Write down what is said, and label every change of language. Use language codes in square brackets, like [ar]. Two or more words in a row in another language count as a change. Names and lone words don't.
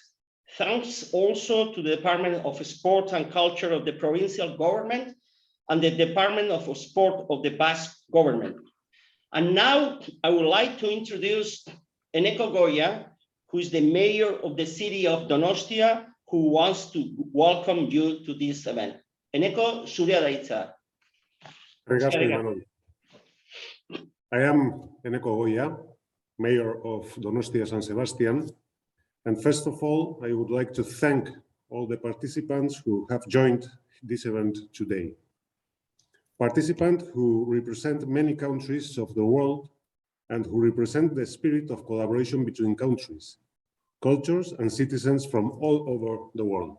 [en] Thanks also to the Department of Sport and Culture of the provincial government and the Department of Sport of the Basque government. And now I would like to introduce Eneko Goya, who is the mayor of the city of Donostia, who wants to welcome you to this event. [eu] Eneko, zurea da hitza. [en] I am Eneko Goya, mayor of Donostia San Sebastian. And first of all, I would like to thank all the participants who have joined this event today. Participants who represent many countries of the world and who represent the spirit of collaboration between countries, cultures, and citizens from all over the world.